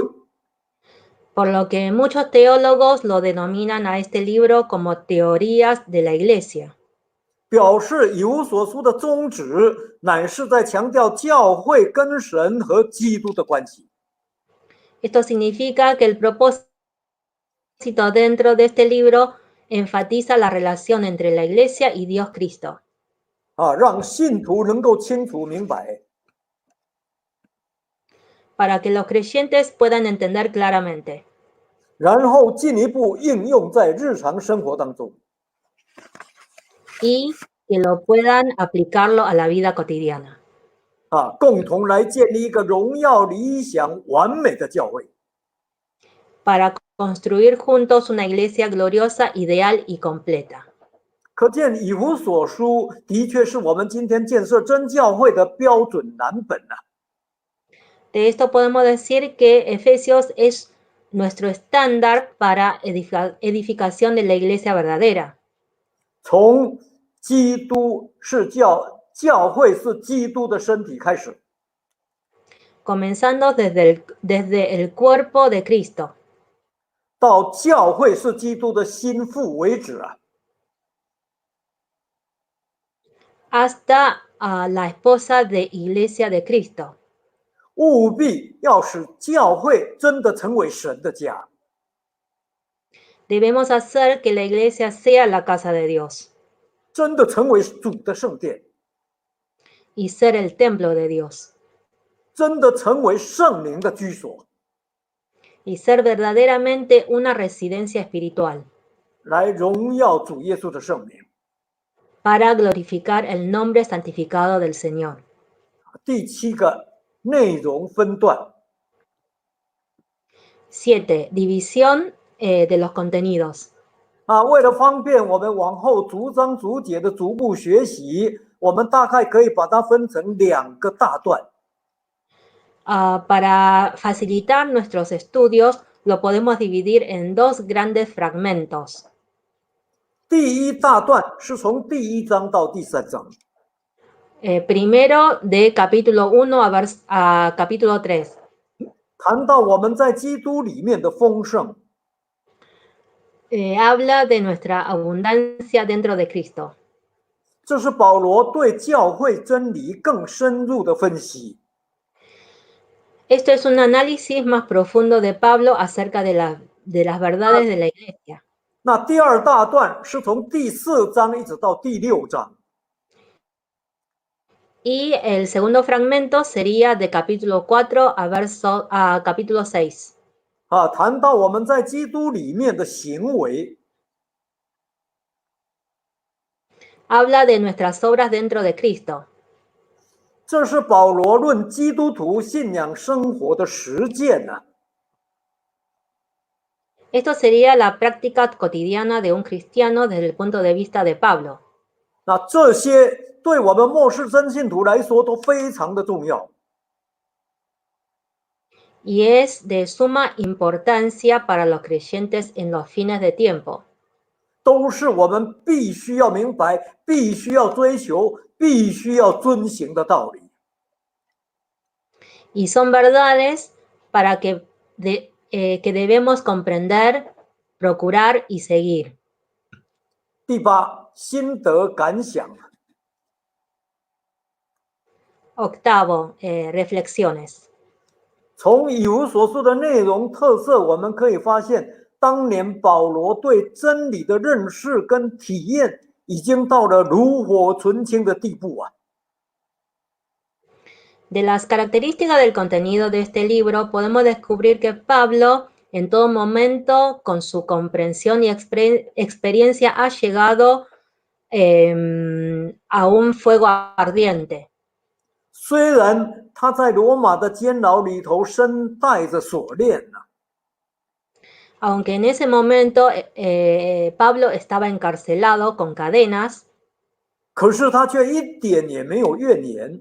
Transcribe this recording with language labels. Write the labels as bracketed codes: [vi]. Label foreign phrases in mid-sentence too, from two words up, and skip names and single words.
[es] Por lo que muchos teólogos lo denominan a este libro como teorías de la iglesia. [zh] 表示以弗所书的宗旨乃是在强调教会跟神和基督的关系。 [es] Esto significa que el propósito dentro de este libro enfatiza la relación entre la iglesia y Dios Cristo. [zh] 让信徒能够清楚明白。 [es] Para que los creyentes puedan entender claramente. [zh] 然后进一步应用在日常生活当中。 [es] Y que lo puedan aplicarlo a la vida cotidiana. [zh] 共同来建立一个荣耀、理想、完美的教会。 [es] Para construir juntos una iglesia gloriosa, ideal y completa. [zh] 可见以弗所书的确是我们今天建设真教会的标准蓝本 [es] De esto podemos decir que Efesios es nuestro estándar para edificación de la iglesia verdadera. [zh] 从基督是教会是基督的身体开始。 [es] Comenzando desde el cuerpo de Cristo. [zh] 到教会是基督的心腹为止 [es] hasta la esposa de Iglesia de Cristo. [zh] 务必要使教会真的成为神的家。 [es] Debemos hacer que la iglesia sea la casa de Dios. [zh] 真的成为主的圣殿。 [es] Y ser el templo de Dios. [zh] 真的成为圣灵的居所。 [es] Y ser verdaderamente una residencia espiritual. [zh] 来荣耀主耶稣的圣名。 [es] Para glorificar el nombre santificado del Señor. [zh] 第7个内容分段。 [es] 7. División de los contenidos. [zh] 为了方便我们往后逐章逐节的逐步学习，我们大概可以把它分成2个大段。 [es] Para facilitar nuestros estudios, lo podemos dividir en 2 grandes fragmentos. [zh] 第1大段是从第1章到第3章。 [es] Primero de capítulo 1 a capítulo 3. [zh] 谈到我们在基督里面的丰盛。 [es] Habla de nuestra abundancia dentro de Cristo. [zh] 这是保罗对教会真理更深入的分析。 [es] Esto es un análisis más profundo de Pablo acerca de las verdades de la iglesia. [zh] 那第2大段是从第4章一直到第6章。 [es] Y el segundo fragmento sería de capítulo 4 a capítulo 6. [zh] 谈到我们在基督里面的行为。 [es] Habla de nuestras obras dentro de Cristo. [zh] 这是保罗论基督徒信仰生活的实践 [es] Esto sería la práctica cotidiana de un cristiano desde el punto de vista de Pablo. [zh] 那这些对我们末世真信徒来说都非常的重要。 [es] Y es de suma importancia para los creyentes en los fines de tiempo. [zh] 都是我们必须要明白、必须要追求、必须要遵行的道理。 [es] Y son verdades para que debemos comprender, procurar y seguir. [zh] 第八，心得感想。 [es] Octavo, reflexiones. [zh] 从以弗所书的内容特色，我们可以发现，当年保罗对真理的认识跟体验，已经到了炉火纯青的地步啊。 [es] De las características del contenido de este libro, podemos descubrir que Pablo, en todo momento, con su comprensión y experiencia, ha llegado a un fuego ardiente. [zh] 虽然他在罗马的监牢里头身带着锁链呢、 [es] Aunque en ese momento Pablo estaba encarcelado con cadenas, [zh] 可是他却一点也没有怨言，